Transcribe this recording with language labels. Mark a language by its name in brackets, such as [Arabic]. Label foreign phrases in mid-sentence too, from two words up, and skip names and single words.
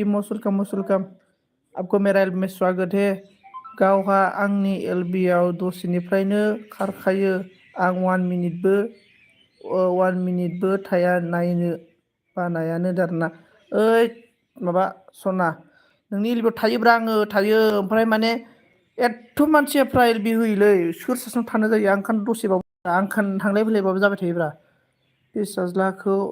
[English] most welcome [Hindi] आपको मेरा एल्ब में स्वागत है [Bodo] गावहा आंनि एलबिआव दसेनिफ्रायनो खारखायो आं 1 मिनिटबो थाया नायनो बानायानो दारना ओइ माबा सना नोंनि एलबिआव थायोब्रा आङो थायो ओमफ्राय माने एथ' मानसिफ्रा एलबि होयोलै सोर सासेनाव थानो जायो आं दसेबाबो आं थांलाय फैलायबाबो जाबाय थायोब्रा फिसाज्लाखौ